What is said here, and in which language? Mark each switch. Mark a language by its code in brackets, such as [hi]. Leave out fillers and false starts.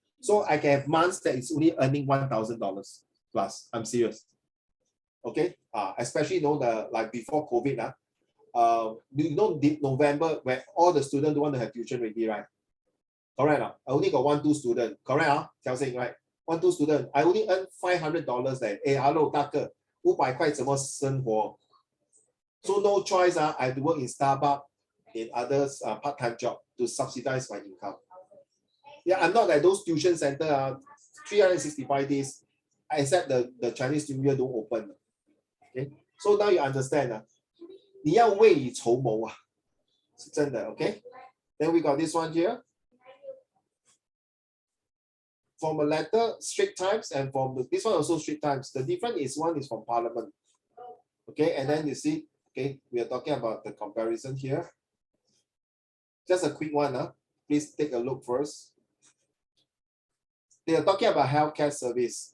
[en] So I can have months that is only earning $1,000 plus. I'm serious. Okay, especially like before COVID, November where all the students don't want to have tuition already, right? Correct. I only got 1-2 students. Correct, Xiaoxing, right? 1-2 students. I only earn $500 there. Hey, hello, [zh] 大哥，500块怎么生活？ [en] So no choice. I have to work in Starbucks, in others part-time job to subsidize my income. Yeah, I'm not like those tuition center 365 days, except the Chinese New Year don't open. Okay, so now you understand. [zh] 你要未雨绸缪啊，是真的 ，okay? [en] Then we got this one here. From a letter, Straits Times, and from this one also Straits Times. The difference is one is from Parliament. Okay, and then you see, okay, we are talking about the comparison here. Just a quick one, please take a look first. They are talking about healthcare service.